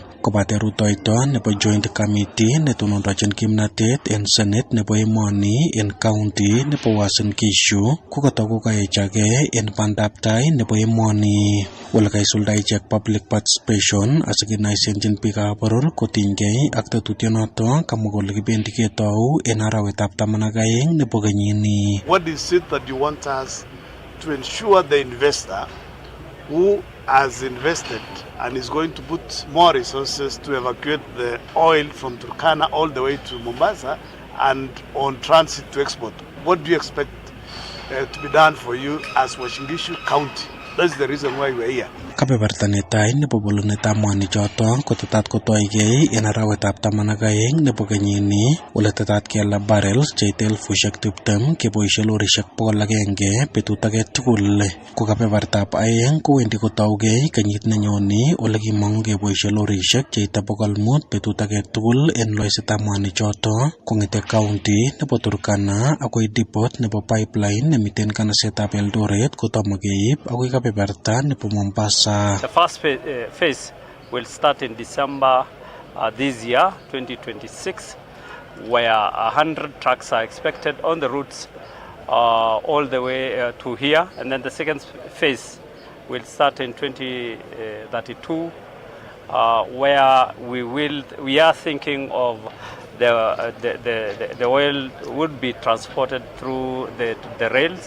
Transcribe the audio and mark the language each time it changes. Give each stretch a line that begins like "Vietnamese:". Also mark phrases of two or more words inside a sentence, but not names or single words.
Kalenjin: Kobate rutoito nebo
English: joint committee
Kalenjin: netonondochin kimnatet en senate nebo emoni en county nebo Uasin Gishu ko kotoku kaechage en bandaptai nebo emoni. Ole kaisulda ichek
English: public participation
Kalenjin: asikinoisenjin biikab boror kotinygei ak tetutyonoto kamwa kole kibendi ketou en arawetab 12 nebo kenyini.
English: What is it that you want us to ensure the investor who has invested and is going to put more resources to evacuate the oil from Turkana all the way to Mombasa and on transit to export? What do you expect to be done for you as Uasin Gishu County? That's the reason why we're here.
Kalenjin: Kebeberta netai nebo bolunetab mwanik choto kotetat kotoigei en arawetab 12 nebo kenyini, ole tetat kela barrels cheite 20,000 keboishe lorishek 100 betut age tugul. Ko kebebertab aeng kowendi kotougei kenyit nenyoni, ole kimong'u keboishe lorishek cheite 500 betut age tugul en loisetab mwanik choto kong'ete county nebo Turkana akoi depot nebo pipeline nemiten kanasetab Eldoret kotomo keib akoi kebeberta nebo Mombasa.
English: The first phase will start in December this year, 2026, where 100 trucks are expected on the routes all the way to here. And then the second phase will start in 2032, where we are thinking of the oil would be transported through the rails.